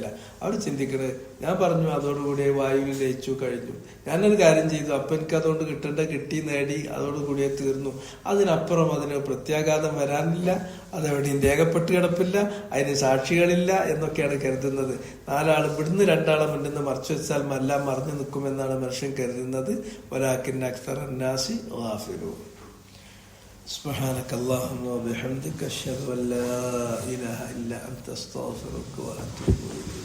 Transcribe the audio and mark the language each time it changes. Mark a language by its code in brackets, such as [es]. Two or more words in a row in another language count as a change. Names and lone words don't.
[ml] അവർ ചിന്തിക്കണത്, ഞാൻ പറഞ്ഞു അതോടുകൂടി വായുവിൽ ലയിച്ചു കഴിഞ്ഞു, ഞാനൊരു കാര്യം ചെയ്തു, അപ്പൊ എനിക്ക് അതുകൊണ്ട് കിട്ടി, നേടി, അതോടുകൂടിയേ തീർന്നു. അതിനപ്പുറം അതിന് പ്രത്യാഘാതം വരാനില്ല, അതെവിടെയും രേഖപ്പെട്ട് കിടപ്പില്ല, അതിന് സാക്ഷികളില്ല എന്നൊക്കെയാണ് കരുതുന്നത്. 4 ആൾ ഇവിടുന്ന് 2 ആളെ മുന്നിൽ മറച്ചു വെച്ചാൽ എല്ലാം മറിഞ്ഞു നിൽക്കുമെന്നാണ് മനുഷ്യൻ കരുതുന്നത്. [ar] ولكن أكثر الناس غافلون. سبحانك اللهم وبحمدك أشهد أن لا إله إلا أنت أستغفرك وأتوب إليك.